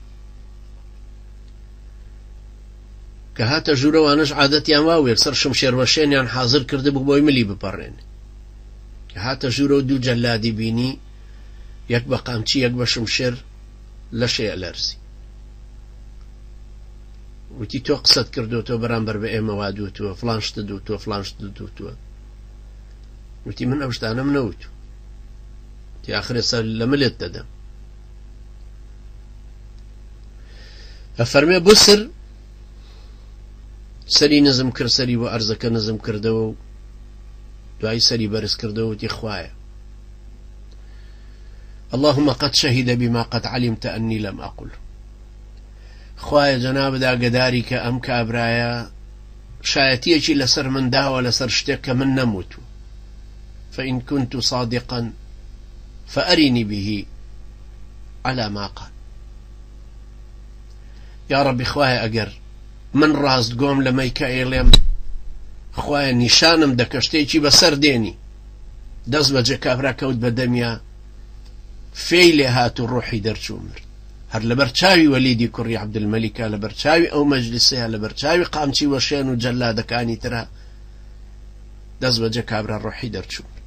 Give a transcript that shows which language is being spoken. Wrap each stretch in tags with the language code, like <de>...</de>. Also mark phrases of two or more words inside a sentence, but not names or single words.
<ckb>کە هاتە ژوورەوانش عادەتیان واوێ سەر شمشێروەشێنیان حازر کردبوو بۆی ملی بپەڕێن کە هاتە ژوورە و دوو جەلادی بینی یەک بە قامچی یەک بە شمشێر لەشێ ئەلەرزی وتی تۆ قسەت کردوتەوە بەرامبەر بە ئێمە وا دووتووە فڵان شتت دووتووە فڵان شتت دووتووە وتی من ئەو شتانەم نەوتووە تی ئاخرێ سەر لە ملت دەدەم ئەفەرمێ بوسر سەری نزم کرد سەری بۆ ئەرزەکە نزم کردەوە و دوای سەری بەرز کردەوە وتی خوایە</ckb> <ar>اللهم قد شهد بما قد علمت أني لم أقل</ar> <ckb>خوایە جەنابەدا گەداری کە ئەم کابرایە شایەتیەکی لەسەر من داوە لەسەر شتێک کە من نەموتوو</ckb> <ar>فإن كنت صادقا فأرني به على ما قال يا ربي</ar> <ckb>خوایە ئەگەر من ڕاست گۆم لەمەی کە ئێڵێم خوایە نیشانم دەکە شتێکی بەسەر دێنی دەست بەجێ کابرا کەوت بە دەمیا فێی لێ هات و ڕۆحی دەرچوو مرد هەر لەبەر چاوی وەلیدی کوڕی عەبدولمەلیکە لەبەر چاوی ئەو مەجلیسەیە لەبەر چاوی قامچی وەشێن و جەلادەکانی ترە دەست بەجێ کابرا ڕۆحی دەرچوو</ckb>